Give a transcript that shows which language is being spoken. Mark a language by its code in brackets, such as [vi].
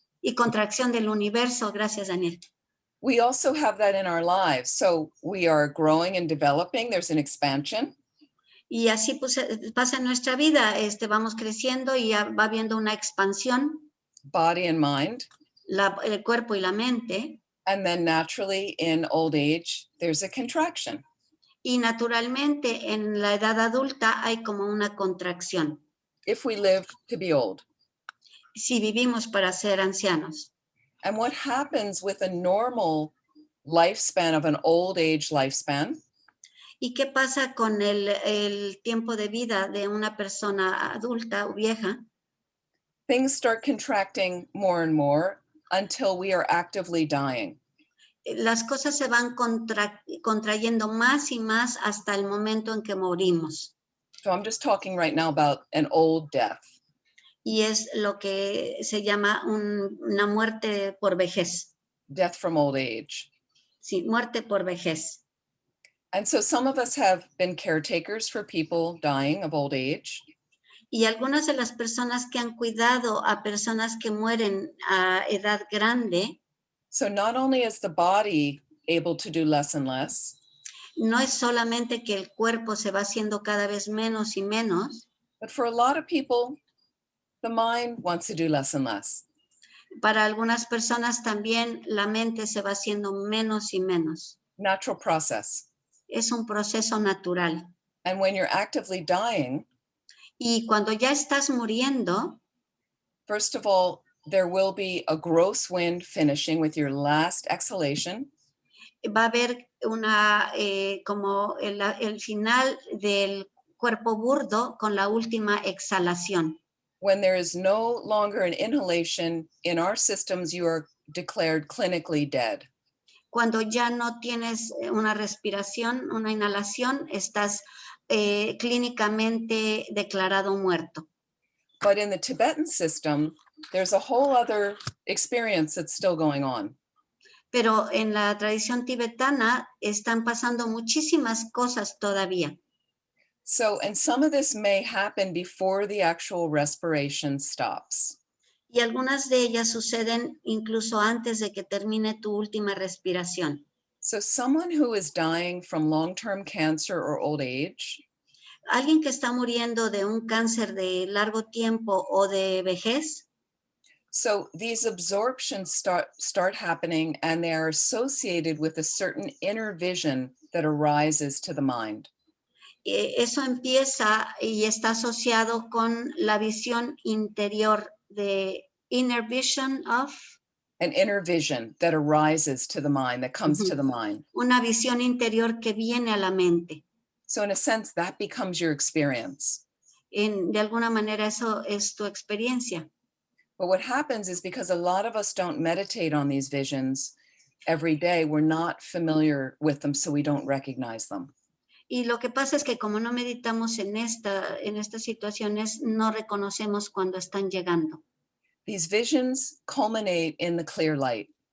[es] Y contracción del universo, gracias Daniel. [en] We also have that in our lives. So we are growing and developing, there's an expansion. [es] Y así pues, pasa en nuestra vida, vamos creciendo y va habiendo una expansión. [en] Body and mind. [es] El cuerpo y la mente. [en] And then naturally in old age, there's a contraction. [es] Y naturalmente en la edad adulta hay como una contracción. [en] If we live to be old. [es] Si vivimos para ser ancianos. [en] And what happens with a normal lifespan of an old age lifespan? [es] ¿Y qué pasa con el tiempo de vida de una persona adulta o vieja? [en] Things start contracting more and more until we are actively dying. [es] Las cosas se van contrayendo más y más hasta el momento en que morimos. [en] So I'm just talking right now about an old death. [es] Y es lo que se llama una muerte por vejez. [en] Death from old age. [es] Sí, muerte por vejez. [en] And so some of us have been caretakers for people dying of old age. [es] Y algunas de las personas que han cuidado a personas que mueren a edad grande. [en] So not only is the body able to do less and less. [es] no es solamente que el cuerpo se va haciendo cada vez menos y menos. [en] But for a lot of people, the mind wants to do less and less. [es] Para algunas personas también la mente se va haciendo menos y menos. [en] Natural process. [es] Es un proceso natural. [en] And when you're actively dying, [es] y cuando ya estás muriendo, [en] first of all, there will be a gross wind finishing with your last exhalation. [es] Va a haber una, como el final del cuerpo burdo con la última exhalación. [en] When there is no longer an inhalation in our systems, you are declared clinically dead. [es] Cuando ya no tienes una respiración, una inhalación, estás clínicamente declarado muerto. [en] But in the Tibetan system, there's a whole other experience that's still going on. [es] Pero en la tradición tibetana están pasando muchísimas cosas todavía. [en] So, and some of this may happen before the actual respiration stops. [es] Y algunas de ellas suceden incluso antes de que termine tu última respiración. [en] So someone who is dying from long-term cancer or old age, [es] alguien que está muriendo de un cáncer de largo tiempo o de vejez, [en] so these absorptions start happening, and they are associated with a certain inner vision that arises to the mind. [es] Eso empieza y está asociado con la visión interior de [en] inner vision of. An inner vision that arises to the mind, that comes to the mind. [es] Una visión interior que viene a la mente. [en] So in a sense, that becomes your experience. [es] De alguna manera eso es tu experiencia. [en] But what happens is, because a lot of us don't meditate on these visions every day, we're not familiar with them, so we don't recognize them. [es] Y lo que pasa es que como no meditamos en estas situaciones, no reconocemos cuando están llegando. [en] These visions culminate in the clear light.